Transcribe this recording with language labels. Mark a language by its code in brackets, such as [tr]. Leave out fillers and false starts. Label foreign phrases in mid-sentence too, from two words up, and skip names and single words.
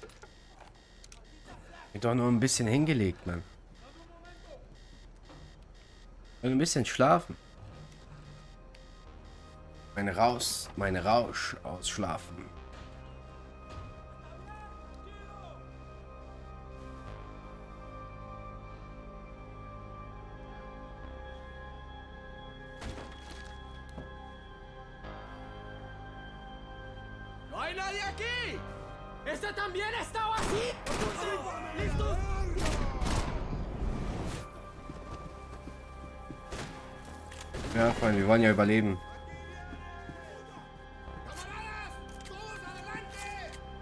[de] Ich hab doch nur ein bisschen hingelegt, Mann. Und ein bisschen schlafen. Meine Rausch ausschlafen. [es] ¡No hay nadie aquí! ¡Este también estaba así! ¡Listos! [de] Ja, Freunde, wir wollen ja überleben. [es] ¡Camaradas! ¡Todos adelante!